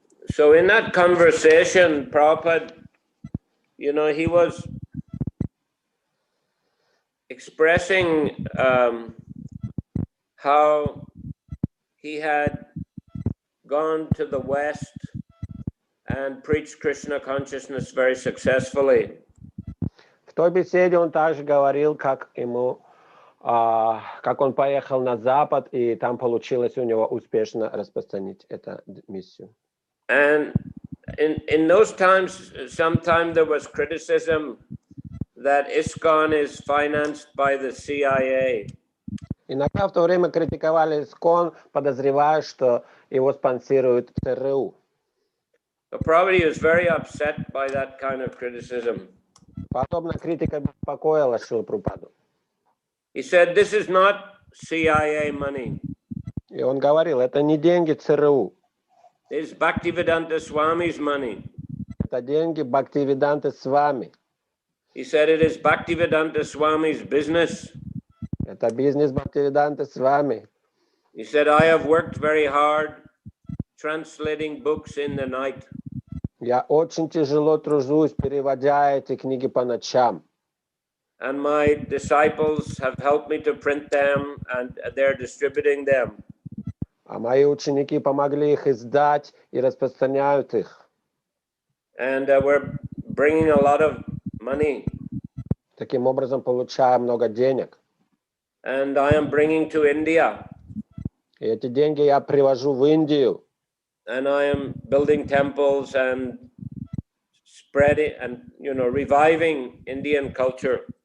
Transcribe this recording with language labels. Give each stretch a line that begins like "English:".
English: So in that conversation, Prabhupada, you know, he was expressing how he had gone to the West and preached Krishna consciousness very successfully.
Russian: В той беседе он также говорил, как он поехал на Запад, и там получилось у него успешно распространить эту миссию.
English: And in those times, sometime there was criticism that ISKCON is financed by the CIA.
Russian: Иногда в то время критиковали ИСККОН, подозревая, что его спонсирует ЦРУ.
English: So probably he was very upset by that kind of criticism.
Russian: Подобная критика беспокоила Шрилу Прабхупаду.
English: He said, this is not CIA money.
Russian: И он говорил, это не деньги ЦРУ.
English: It's Bhaktivedanta Swami's money.
Russian: Это деньги Бхактивиданты Свами.
English: He said, it is Bhaktivedanta Swami's business.
Russian: Это бизнес Бхактивиданты Свами.
English: He said, I have worked very hard translating books in the night.
Russian: Я очень тяжело тружусь, переводя эти книги по ночам.
English: And my disciples have helped me to print them and they're distributing them.
Russian: А мои ученики помогли их издать и распространяют их.
English: And we're bringing a lot of money.
Russian: Таким образом, получая много денег.
English: And I am bringing to India.
Russian: И эти деньги я привожу в Индию.
English: And I am building temples and spreading and, you know, reviving Indian culture.